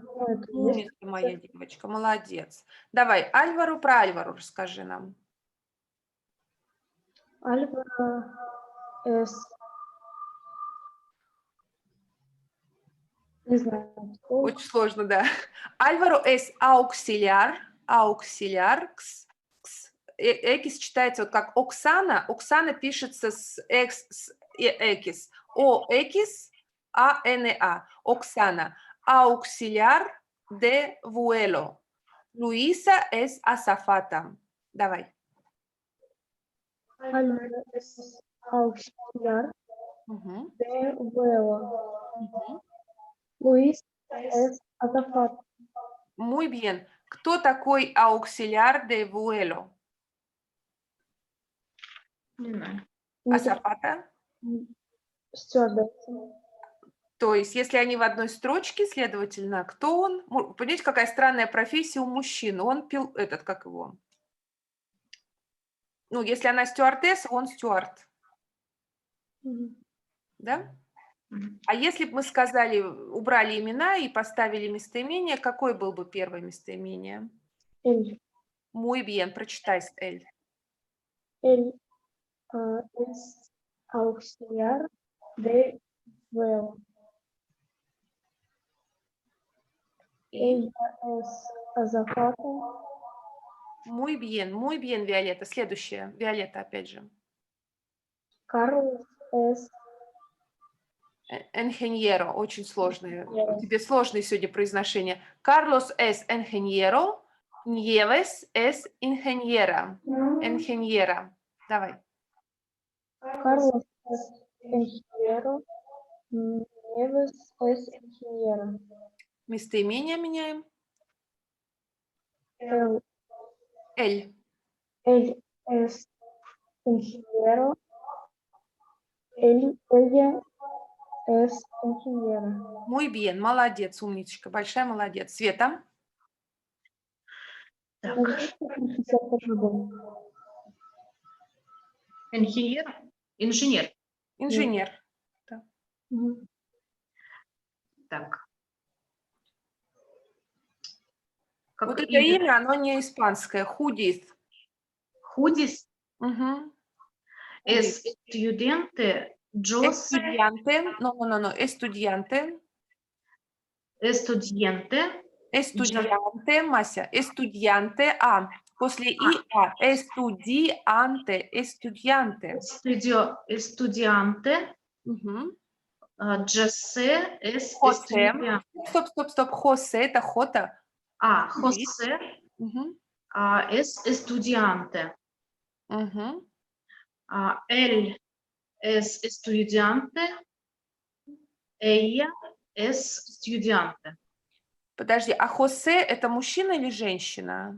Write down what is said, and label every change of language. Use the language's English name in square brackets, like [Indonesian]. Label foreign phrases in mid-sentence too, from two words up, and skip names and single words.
[Russian] Умница моя девочка, молодец. Давай, Альваро, про Альваро расскажи нам. [Spanish] Альваро es... [Russian] Не знаю. Очень сложно, да. Альваро [Spanish] es auxiliar, [Russian] экис читается вот как Оксана. Оксана пишется с экис. О-экис, А-Н-А. Оксана. [Spanish] Auxiliar de vuelo. Luisa es azafata. [Russian] Давай. [Spanish] Альваро es auxiliar Мгм. de vuelo. Мгм. Luis es azafata. Muy bien. [Russian] Кто такой [Spanish] auxiliar de vuelo? [Russian] Не знаю. Азафата? Стюардесса. То есть, если они в одной строчке, следовательно, кто он? Понимаете, какая странная профессия у мужчин? Он этот, как его? Ну, если она стюардесса, он стюард, да? Мгм. А если бы мы сказали, убрали имена и поставили местоимение, какое было бы первое местоимение? [Spanish] Él, Muy bien, [Russian] прочитай, Эль. [Spanish] él es auxiliar de vuelo. [Russian] И? [Spanish] Ella es azafata. Muy bien, [Russian] Виолетта. Следующее. Виолетта, опять же. [Spanish] Carlos es Ingeniero, [Russian] очень сложное. [Spanish] Ingeniero. [Russian] У тебя сложное сегодня произношение. [Spanish] Carlos es ingeniero, Nieves es ingeniera. Ingeniera. Давай. Carlos es ingeniero. Nieves es ingeniera. [Russian] Местоимение меняем. [Spanish] Él, Эль. él es ingeniero. Ella es ingeniera. Muy bien, [Russian] молодец, умничка, большая молодец. Света. Так. Профессор по-другому. Инженер. Инженер. Инженер. Мгм. Так. Как Вот это имя? имя, оно не испанское. Худис. Худис. Угу. [Spanish] Estudiante. Джос. Estudiante. No. Estudiante. Estudiante. Estudiante, Мася. Estudiante. А. [Russian] После и а. [Spanish] Estudiante. Estudiante. Estudiante. Угу. Джосе es [Russian] Хосе. [Spanish] estudiante. [Russian] Стоп. Хосе. Это хота. [Spanish] José Угу. es estudiante. Угу. Él es estudiante. Ella es estudiante. [Russian] Подожди, а Хосе это мужчина или женщина?